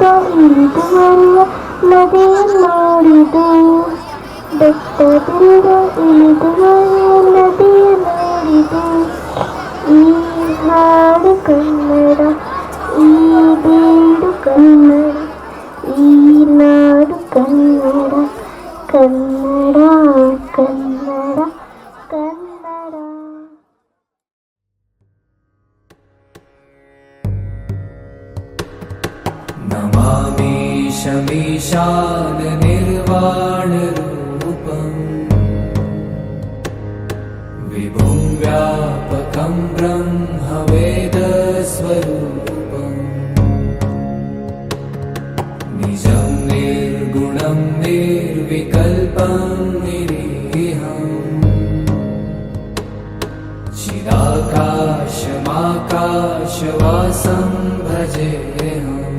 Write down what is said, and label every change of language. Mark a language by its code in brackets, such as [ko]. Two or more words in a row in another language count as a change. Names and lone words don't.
[kn] ಇಳಿದು ಬರುವ ನದಿಯ ನೋಡಿದು ಬೆಟ್ಟದಿಂದ ಇಳಿದು ಬರುವ ನದಿಯ ನೋಡಿದು ಈ ಹಾಡು ಕನ್ನಡ ಈ ಬೀಡು ಕನ್ನಡ ಈ ನಾಡು ಕನ್ನಡ ಕನ್ನಡ ಕನ್ನಡ ಕನ್ನಡ [sa] नमामि शमीशान निर्वाणरूपम् विभुं व्यापकं ब्रह्मवेदस्वरूपम् निजं निर्गुणं निर्विकल्पं निरीहम् चिदाकाशमाकाशवासं भजेऽहम्